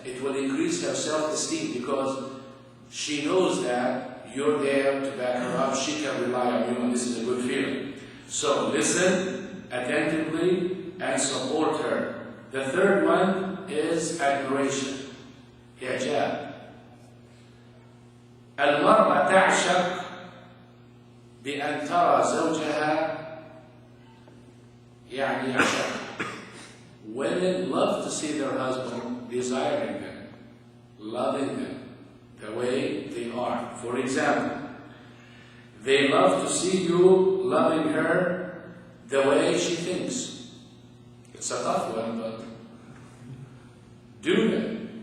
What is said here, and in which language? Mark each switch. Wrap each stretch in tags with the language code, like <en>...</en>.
<en>It will increase her self-esteem because she knows that you're there to back her up. She can rely on you, and this is a good feeling. So listen attentively and support her. The third one is admiration.</en> <ar>إعجاب. المرأة تعشق بأن ترى زوجها يعني يعشق.</ar> <en>Women love to see their husband desiring them, loving them the way they are. For example, they love to see you loving her the way she thinks. It's a tough one, but do it.</en>